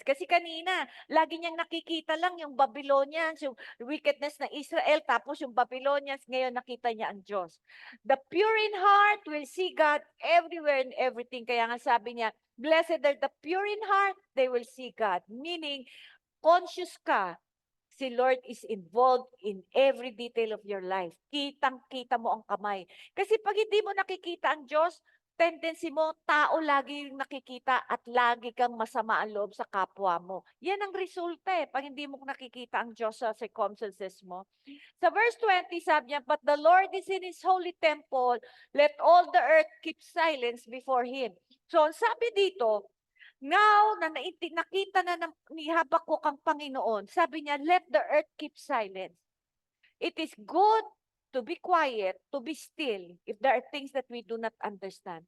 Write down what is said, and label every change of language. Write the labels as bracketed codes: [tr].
[tl] Kasi kanina, lagi niyang nakikita lang yung Babylonians, yung wickedness ng Israel, tapos yung Babylonians, ngayon nakita niya ang Diyos. [en] The pure in heart will see God everywhere and everything. [tl] Kaya nga sabi niya, [en] blessed are the pure in heart, they will see God. Meaning, conscious ka, si Lord is involved in every detail of your life. [tl] Kitang-kita mo ang kamay. Kasi pag hindi mo nakikita ang Diyos, tendency mo, tao lagi yung nakikita at lagi kang masama ang loob sa kapwa mo. Yan ang resulta pag hindi mo nakikita ang Diyos sa circumstances mo. Sa verse 20, sabi niya, [en] but the Lord is in His holy temple, let all the earth keep silence before Him. [tl] So, sabi dito, now na nakita na ni Habakkuk ang Panginoon, sabi niya, [en] let the earth keep silence. It is good to be quiet, to be still, if there are things that we do not understand.